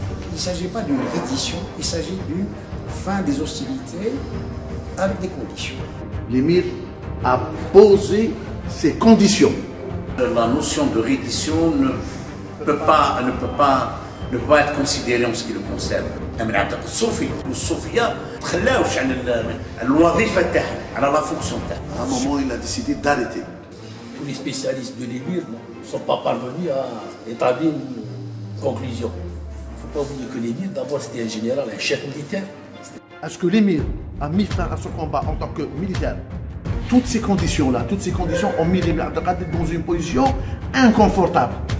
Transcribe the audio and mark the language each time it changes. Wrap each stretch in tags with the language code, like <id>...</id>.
<fr>Il ne s'agit pas d'une reddition, il s'agit d'une fin des hostilités avec des conditions. L'émir a posé ses conditions. La notion de reddition ne peut pas être considérée en ce qui le concerne.</fr> <ar>الصوفية تخلاوش عن الوظيفة تاعها على لا فونكسيون تاعها.</ar> <fr>À un moment, il a décidé d'arrêter. Tous les spécialistes de l'émir ne sont pas parvenus à établir une conclusion. Il ne faut pas oublier que l'émir, d'abord, c'était un général, un chef militaire. Est-ce que l'émir a mis fin à ce combat en tant que militaire? Toutes ces conditions ont mis l'émir Abdelkader dans une position inconfortable.</fr>